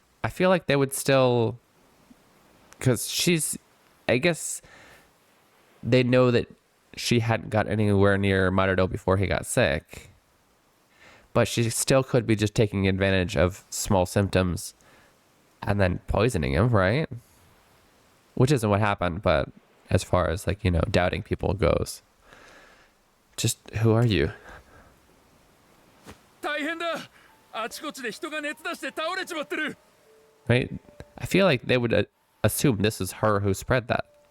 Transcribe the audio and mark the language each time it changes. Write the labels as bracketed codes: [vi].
[en] I feel like they would still, because I guess they know that she hadn't got anywhere near Marudo before he got sick. But she still could be just taking advantage of small symptoms and then poisoning him, right? Which isn't what happened, but as far as like, doubting people goes. Just, who are you? [ja] 大変だ。あちこちで人が熱出して倒れちまってる。 [en] Right? I feel like they would assume this is her who spread that.